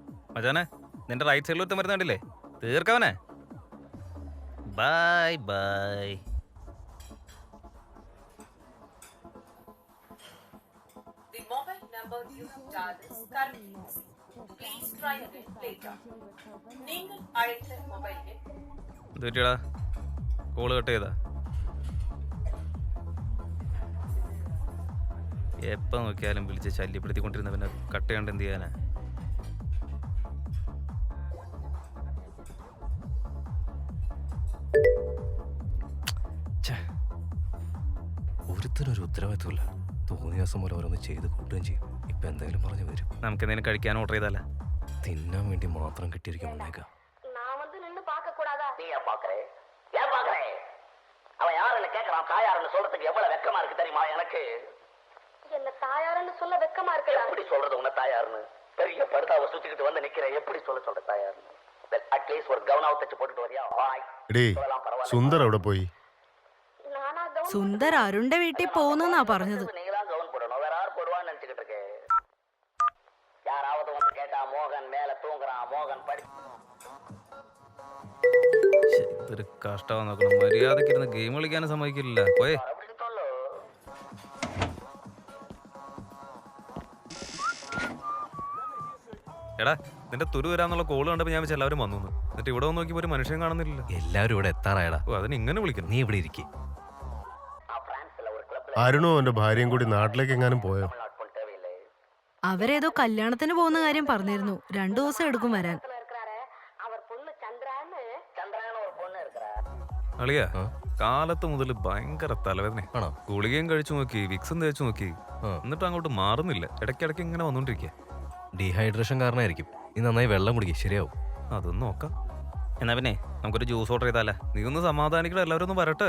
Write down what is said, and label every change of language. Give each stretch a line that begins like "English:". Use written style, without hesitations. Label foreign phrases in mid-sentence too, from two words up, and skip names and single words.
Malayalam: മച്ചാനെ നിന്റെ റൈറ്റ് സൈഡിൽ ഒരുത്തം വരുന്നുണ്ടല്ലേ, തീർക്കവനെ. ബൈ ബൈ.
English: The mobile number you have dialed is currently busy. Please try again later.
Tamil: நீங்கள் அழைத்த மொபைலில்
Malayalam: എന്ത് പറ്റിയടാ, കോള് കട്ട് ചെയ്താ? എപ്പോൾ നോക്കിയാലും വിളിച്ച് ശല്യപ്പെടുത്തിക്കൊണ്ടിരുന്ന പിന്നെ കട്ട് ചെയ്യാണ്ട് എന്ത് ചെയ്യാനാ? ഒരുത്തിനൊരു ഉത്തരവാദിത്വമില്ല. തോന്നിയ ദിവസം പോലെ ഓരോന്ന് ചെയ്ത് കൂട്ടുകയും ചെയ്യും. ഇപ്പം എന്തെങ്കിലും പറഞ്ഞു വരും. നമുക്ക് എന്തെങ്കിലും കഴിക്കാൻ ഓർഡർ ചെയ്താലേ? തിന്നാൻ വേണ്ടി മാത്രം കിട്ടിയിരിക്കും മുന്നേക്കാം.
Tamil: அவன் யாருன்னு கேட்கறான். தாயாருன்னு சொல்றதுக்கு எவ்வளவு வெக்கமா இருக்கு தெரியுமா எனக்கு? என்ன தாயாருன்னு சொல்ல வெக்கமா இருக்கு. எப்படி சொல்றது உன்ன தாயாருன்னு? பெரிய படுதாவை சுத்திக்கிட்டு வந்து நிக்கிறேன், எப்படி சொல்ற தாயாருன்னு? அட்லீஸ்ட் ஒரு கவுனாவை தச்சு போட்டுட்டு வரியா?
Malayalam: സുന്ദർ അവിടെ പോയി? സുന്ദർ അരുണിന്റെ വീട്ടിൽ പോകുന്നാ പറഞ്ഞത്.
Tamil: நீங்கதான் கவுன் போடணும், வேற யார் போடுவான்னு நினைச்சுக்கிட்டு இருக்கேன். யாராவது வந்து கேட்டா மோகன் மேல தூங்குறான், மோகன் படி.
Malayalam: ഇതൊരു കഷ്ടമാ നോക്കണം. മര്യാദക്ക് ഇരുന്ന് ഗെയിം കളിക്കാനും സമ്മതിക്കില്ല. പോയേ
Tamil: அப்படின்னு சொல்லு.
Malayalam: എടാ, നിന്റെ തുരു വരാന്നുള്ള കോള് കണ്ടപ്പോൾ ഞാൻ വെച്ചാൽ എല്ലാവരും വന്നു. എന്നിട്ട് ഇവിടെ വന്ന് നോക്കിയപ്പോൾ ഒരു മനുഷ്യൻ കാണുന്നില്ല. എല്ലാവരും ഇവിടെ എത്താറായടാ. ഓ, അതിന് ഇങ്ങനെ വിളിക്കണം. നീ ഇവിടെ ഇരിക്കേ. അരുണും അവന്റെ ഭാര്യയും കൂടി നാട്ടിലേക്ക് എങ്ങാനും പോയോ?
Tamil: தேவையில்லை.
Malayalam: അവരേതോ കല്യാണത്തിന് പോകുന്ന കാര്യം പറഞ്ഞിരുന്നു. 2 ദിവസം എടുക്കും വരാൻ.
Tamil: இருக்கிறாரு அவர் பொண்ணு சந்திரான்னு. சந்திரான்னு ஒரு பொண்ணு இருக்கிறா.
Malayalam: അളിയാ, കാലത്ത് മുതൽ ഭയങ്കര തലവേദന. ആണോ? ഗുളികയും കഴിച്ചു നോക്കി, വിക്സും തേച്ചു നോക്കി, എന്നിട്ട് അങ്ങോട്ട് മാറുന്നില്ല. ഇടയ്ക്കിടയ്ക്ക് ഇങ്ങനെ വന്നോണ്ടിരിക്കുക. ഡീഹൈഡ്രേഷൻ കാരണമായിരിക്കും. നീ നന്നായി വെള്ളം കുടിക്കുക, ശരിയാവും. അതൊന്നും നോക്കാം. എന്നാ പിന്നെ നമുക്കൊരു ജ്യൂസ് ഓർഡർ ചെയ്താലേ? നീ ഒന്ന് സമാധാനിക്കട്ടെ, എല്ലാവരും ഒന്ന് വരട്ടെ.